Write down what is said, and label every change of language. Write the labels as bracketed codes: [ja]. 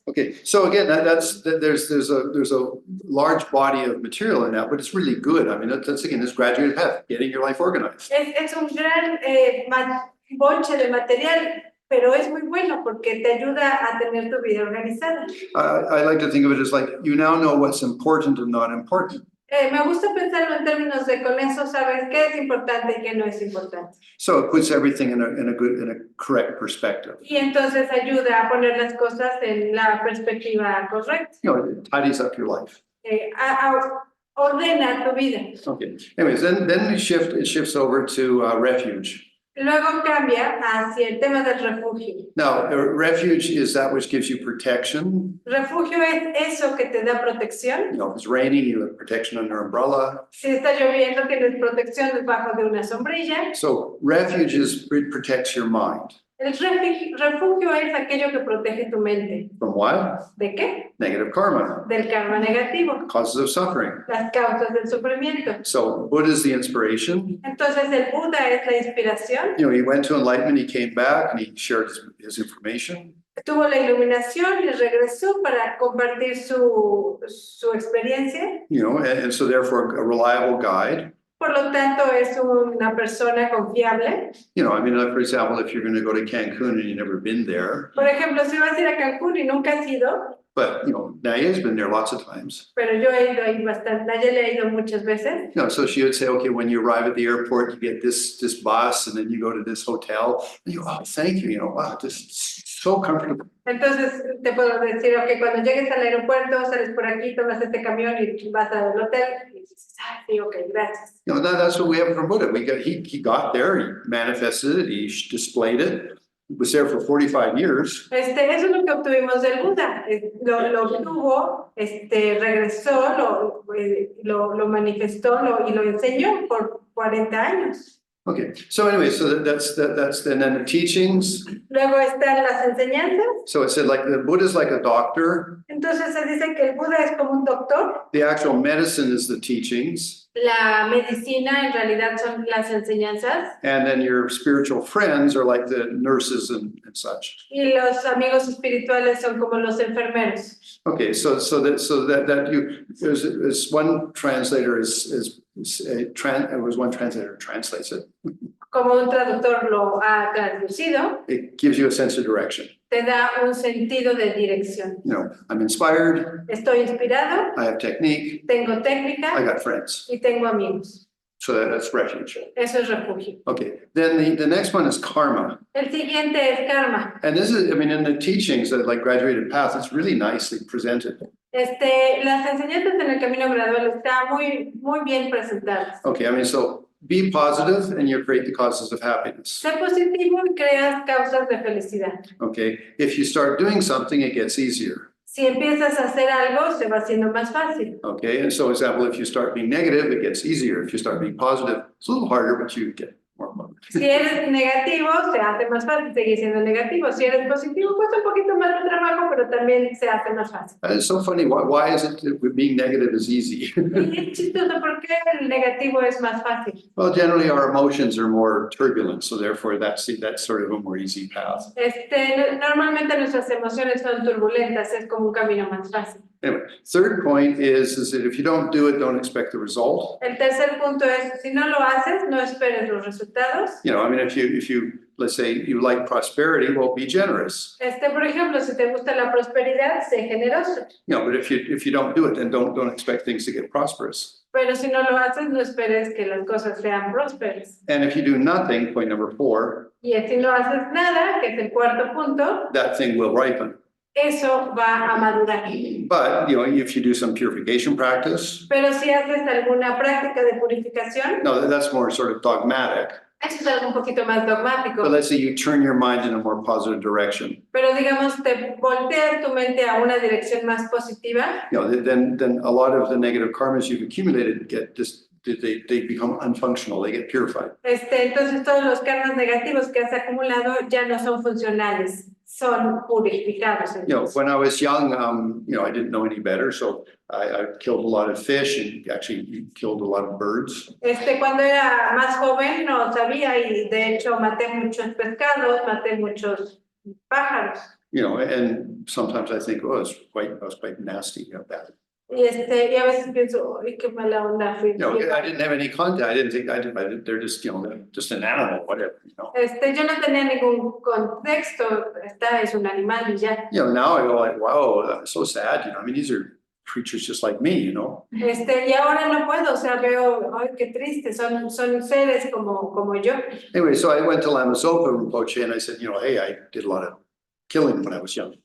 [en] Okay, so again, there's a large body of material in that, but it's really good. I mean, that's again, this graduate path, getting your life organized. [es] Es un gran bonche de material, pero es muy bueno porque te ayuda a tener tu vida organizada. [en] I like to think of it as like, you now know what's important and not important. [es] Me gusta pensarlo en términos de con eso sabes qué es importante y qué no es importante. [en] So it puts everything in a correct perspective. [es] Y entonces ayuda a poner las cosas en la perspectiva correcta. [en] You know, it tidies up your life. [es] Ordena tu vida. [en] Okay, anyways, then it shifts over to refuge. [es] Luego cambia hacia el tema del refugio. [en] Now, refuge is that which gives you protection. [es] Refugio es eso que te da protección. [en] You know, if it's raining, you have protection under an umbrella. [es] Si está lloviendo, tienes protección debajo de una sombrilla. [en] So refuge protects your mind. [es] El refugio es aquello que protege tu mente. [en] From what? [es] ¿De qué? [en] Negative karma, [es] Del karma negativo, [en] causes of suffering. [es] las causas del sufrimiento. [en] So Buddha is the inspiration. [es] Entonces el Buda es la inspiración. [en] You know, he went to enlightenment, he came back and he shared his information. [es] Tuvo la iluminación y regresó para compartir su experiencia. [en] You know, and so therefore a reliable guide. [es] Por lo tanto, es una persona confiable. [en] You know, I mean, for example, if you're going to go to Cancun and you've never been there, [es] Por ejemplo, si vas a ir a Cancún y nunca has ido, [en] but, you know, Naya's been there lots of times. [es] pero yo he ido ahí bastante, Nayeli ha ido muchas veces. [en] You know, so she would say, okay, when you arrive at the airport, you get this bus and then you go to this hotel. And you go, oh, thank you, you know, wow, this is so comfortable. [es] Entonces, te puedo decir, ok, cuando llegues al aeropuerto, sales por aquí, tomas este camión y vas al hotel. Y dices, ah, sí, ok, gracias. [en] You know, that's what we have from Buddha. He got there, he manifested it, he displayed it. He was there for 45 years. [es] Eso es lo que obtuvimos del Buda. Lo obtuvo, regresó, lo manifestó y lo enseñó por 40 años. [en] Okay, so anyway, so that's and then the teachings. [es] Luego están las enseñanzas. [en] So it said like the Buddha is like a doctor. [es] Entonces se dice que el Buda es como un doctor. [en] The actual medicine is the teachings. [es] La medicina en realidad son las enseñanzas. [en] And then your spiritual friends are like the nurses and such. [es] Y los amigos espirituales son como los enfermeros. [en] Okay, so that you there's one translator one translator translates it. [es] Como un traductor lo ha traducido, [en] It gives you a sense of direction. [es] te da un sentido de dirección. [en] You know, I'm inspired, [es] Estoy inspirado, [en] I have technique, [es] tengo [en] I [es] técnica [en] got friends. [es] y tengo amigos. [en] So that's refuge. [es] Eso es refugio. [en] Okay, then the next one is karma. [es] El siguiente es karma. [en] And this is, I mean, in the teachings that like graduated path, it's really nicely presented. [es] Las enseñanzas en el camino gradual están muy bien presentadas. [en] Okay, I mean, so be positive and you create the causes of happiness. [es] Sé positivo y creas causas de felicidad. [en] Okay, if you start doing something, it gets easier. [es] Si empiezas a hacer algo, se va haciendo más fácil. [en] Okay, and so example, if you start being negative, it gets easier. If you start being positive, it's a little harder, but you get more money. [es] Si eres negativo, se hace más fácil seguir siendo negativo. Si eres positivo, cuesta un poquito más de trabajo, pero también se hace más fácil. [en] It's so funny. Why is it that being negative is easy? [es] Y es chistoso porque el negativo es más fácil. [en] Well, generally our emotions are more turbulent, so therefore that's sort of a more easy path. [es] Normalmente nuestras emociones son turbulentas, es como un camino más fácil. [en] Anyway, third point is that if you don't do it, don't expect the result. [es] El tercer punto es, si no lo haces, no esperes los resultados. [en] You know, I mean, if you let's say you like prosperity, well, be generous. [es] Por ejemplo, si te gusta la prosperidad, sé generoso. [en] You know, but if you don't do it, then don't expect things to get prosperous. [es] Pero si no lo haces, no esperes que las cosas sean prósperas. [en] And if you do nothing, point number 4, [es] Y si no haces nada, que es el cuarto punto, [en] that thing will ripen. [es] eso va a madurar. [en] But, you know, if you do some purification practice, [es] Pero si haces alguna práctica de purificación, [en] no, that's more sort of dogmatic. [es] eso es algo un poquito más dogmático. [en] But let's say you turn your mind in a more positive direction. [es] Pero digamos, te volteas tu mente a una dirección más positiva, [en] You know, then a lot of the negative karmas you've accumulated get just, they become unfunctional, they get purified. [es] entonces todos los karmas negativos que has acumulado ya no son funcionales, son purificados. [en] You know, [es] Entonces. [en] when I was young, you know, I didn't know any better, so I killed a lot of fish and actually killed a lot of birds. [es] Cuando era más joven no sabía y de hecho maté muchos pescados, maté muchos pájaros. [en] You know, and sometimes I think, oh, I was quite nasty about that. [es] Y a veces pienso, ay, qué mala onda fui. [en] You know, I didn't have any contact. I didn't, they're just, you know, just an animal, whatever, you know. [es] Yo no tenía ningún contexto, es un animal y ya. [en] You know, now I go like, wow, that's so sad, you know, I mean, these are creatures just like me, you know. [es] Y ahora no puedo, o sea, veo, ay, qué triste, son seres como yo. [en] Anyway, so I went to Lama Zopa Rinpoche and I said, you know, hey, I did a lot of killing when I was young.